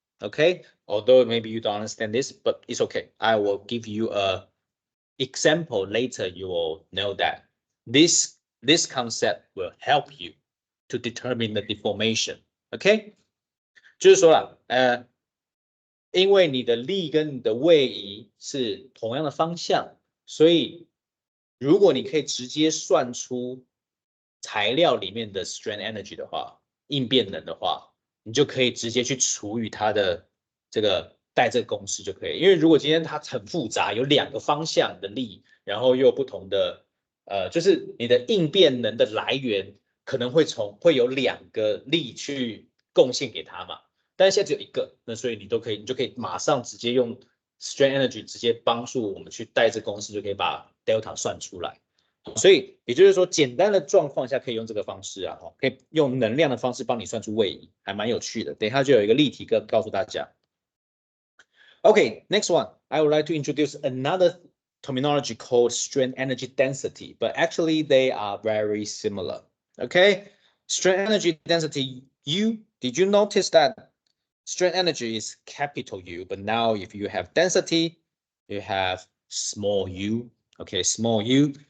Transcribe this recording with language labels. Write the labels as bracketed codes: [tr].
[en] Okay, although maybe you don't understand this, but it's okay. I will give you a example later. You will know that this concept will help you to determine the deformation. [zh] OK， 就是说了，因为你的力跟你的位移是同样的方向，所以如果你可以直接算出材料里面的 strain energy 的话，应变能的话，你就可以直接去除以它的这个带这个公式就可以。因为如果今天它很复杂，有两个方向的力，然后又有不同的就是你的应变能的来源可能会有两个力去贡献给它嘛。但是现在只有一个，那所以你就可以马上直接用 strain energy 直接帮助我们去带这公式，就可以把 delta 算出来。所以也就是说，简单的状况下可以用这个方式啊，可以用能量的方式帮你算出位移，还蛮有趣的。等一下就有一个例题告诉大家。 [en] Okay, next one. I would like to introduce another terminology called strain energy density, but actually they are very similar. Okay, strain energy density. Did you notice that strain energy is capital U, but now if you have density, you have small u. Okay, small u.